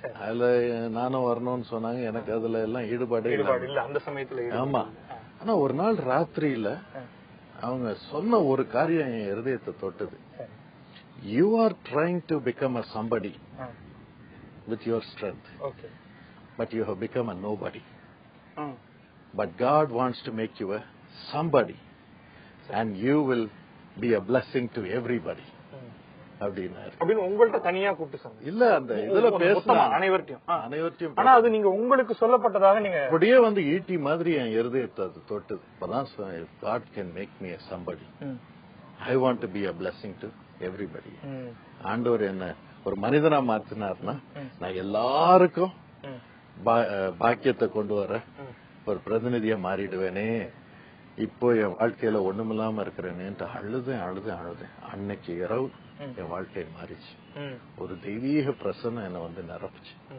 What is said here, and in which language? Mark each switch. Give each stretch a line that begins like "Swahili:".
Tamil: அதுல நானும் வரணும்னு சொன்னாங்க. எனக்கு அதுல எல்லாம் ஈடுபாடு இல்ல அந்த சமயத்துல. ஆமா, ஆனா ஒரு நாள் ராத்திரியில அவங்க சொன்ன ஒரு காரியம் என் இருதயத்தை தொட்டது.
English: You are trying to become a somebody with your strength, but you have become a nobody. But God wants to make you a somebody, and you will be a blessing to everybody.
Tamil: அப்படின்னு உங்கள்ட்ட தனியா கூப்பிட்டு சொன்னீங்க? இல்ல, அந்த இதுல பேசுனா அனைவர்ட்டையும். ஆனா அது நீங்க உங்களுக்கு சொல்லப்பட்டதாக நீங்க அப்படியே வந்து ஈட்டி மாதிரி என் இருதயத்தை அது தொட்டது. இப்பதான்
English: God can make me a somebody. I want to be a blessing to everybody.
Tamil: ஆண்டவர் என்ன ஒரு மனிதனா மாத்தினார்னா நான் எல்லாருக்கும் பாக்கியத்தை கொண்டு வர ஒரு பிரதிநிதியா மாறிடுவேனே, இப்போ என் வாழ்க்கையில ஒண்ணுமில்லாம இருக்கிறேன்னு அழுதேன். அன்னைக்கு இரவு என் வாழ்க்கை மாறிச்சு. ஒரு தெய்வீக பிரசன்னம் என்ன வந்து நிரப்புச்சு.